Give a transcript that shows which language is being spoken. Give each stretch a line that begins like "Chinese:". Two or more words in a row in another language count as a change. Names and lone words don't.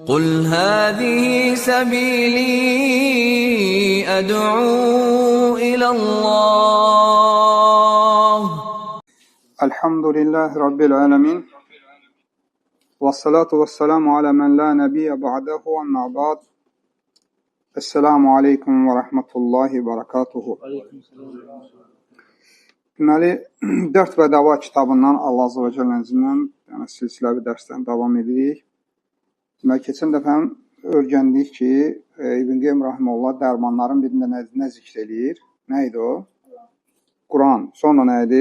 Arabic: قُلْ هَٰذِهِ سَبِيلِي أَدْعُو إِلَى اللّٰهِ. الحمد لله رب العالمين. والصلاة والسلام على من لا نبي بعده أما بعد. السلام عليكم ورحمة الله وبركاته.
Azerbaijani: Deməli, 4 və Dava kitabından Allah
Arabic: عز وجل
Azerbaijani: izindən silsiləvi dərsdən davam edirik. Deməli, keçən dəfə öyrəndik ki, İbn Qeym Rahimullah dərmanların birində nə zikr edir? Nə idi o? Quran. Sonra nə idi?